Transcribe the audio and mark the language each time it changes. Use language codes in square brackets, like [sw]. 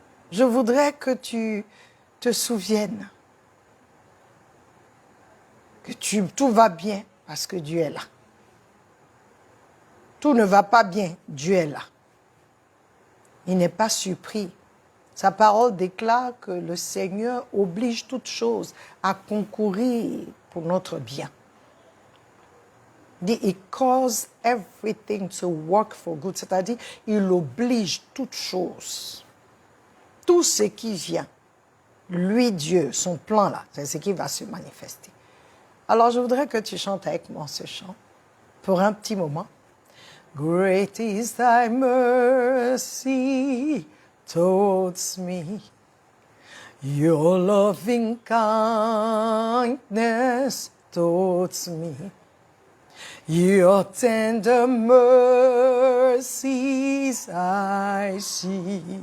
[fr] Je voudrais que tu te souviennes que tout va bien parce que Dieu est là. Tout ne va pas bien, Dieu est là. Il n'est pas surpris. Sa parole déclare que le Seigneur oblige toutes choses à concourir pour notre bien. Il dit, [en] He causes everything to work for good. [fr] C'est-à-dire, il oblige toutes choses. Tout ce qui vient, lui, Dieu, son plan là, c'est ce qui va se manifester. Alors, je voudrais que tu chantes avec moi ce chant pour un petit moment. [en] Great is thy mercy towards me, your loving kindness towards me, your tender mercies I see.